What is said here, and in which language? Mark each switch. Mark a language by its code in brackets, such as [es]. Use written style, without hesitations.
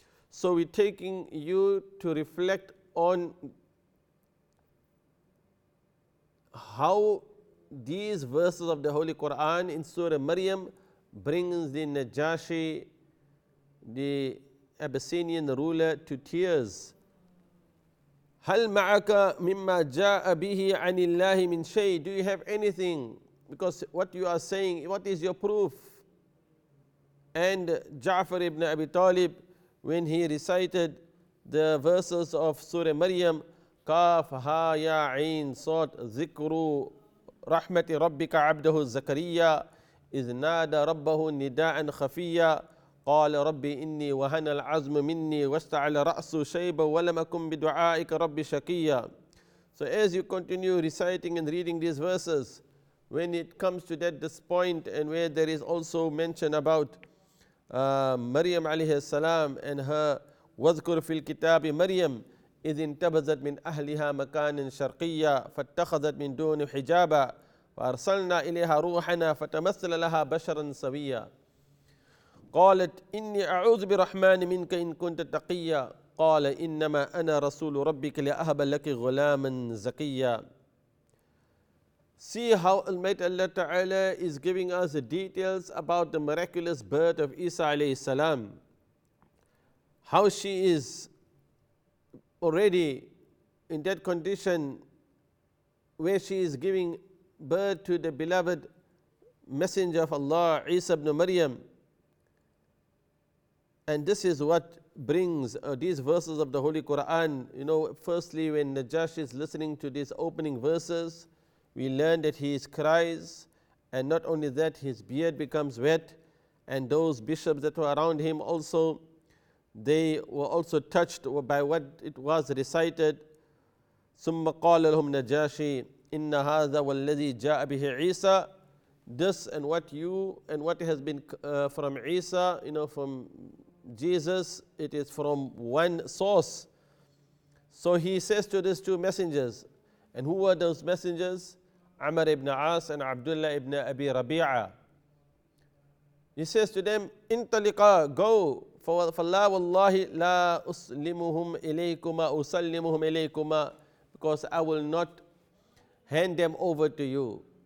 [en] So we're taking you to reflect on how these verses of the Holy Quran in Surah Maryam brings the Najashi, the Abyssinian ruler, to tears. [ar] هل معك مما جاء به عن الله من شيء? [en] Do you have anything? Because what you are saying, what is your proof? And Ja'far ibn Abi Talib, when he recited the verses of Surah Maryam, [ar] Kaf ha ya ain sad zikru rahmati rabbika abdahu Zakariya, إذ نادى ربه نداء خفيا قال ربي إني وهن العزم مني واشتعل رأس شيبا ولم أكن بدعائك ربي شقيا. [en] So as you continue reciting and reading these verses, when it comes to this point, and where there is also mention about Maryam alayhi salam and her [ar] واذكر في الكتاب مريم إذ انتبذت من أهلها مكان شرقيا فاتخذت من دون حجابا فأرسلنا إليها روحنا فتمثل لها بشرا سويا قالت إني أعوذ برحمن منك إن كنت تقيا قال إنما أنا رسول ربك لأهب لك غلاما زكيا. [en] See how Almighty Allah Ta'ala is giving us the details about the miraculous birth of Isa alayhi salam. How she is already in that condition where she is giving birth to the beloved messenger of Allah, Isa ibn Maryam. And this is what brings these verses of the Holy Quran. Firstly, when Najashi is listening to these opening verses, we learn that he cries, and not only that, his beard becomes wet, and those bishops that were around him also, they were also touched by what it was recited. [ar] ثم قال لهم نجاشي إن هذا والذي جاء به عيسى. [en] This and what has been from Isa, from Jesus, it is from one source. So he says to these two messengers, and who were those messengers? Amr ibn As and Abdullah ibn Abi Rabi'a. He says to them, "Intaliqa, go, [ar] فَاللَّهُ وَاللَّهِ لَا أُسْلِمُهُمْ إِلَيْكُمَا أُسَلِّمُهُمْ إِلَيْكُمَا, [en] because I will not hand them over to you."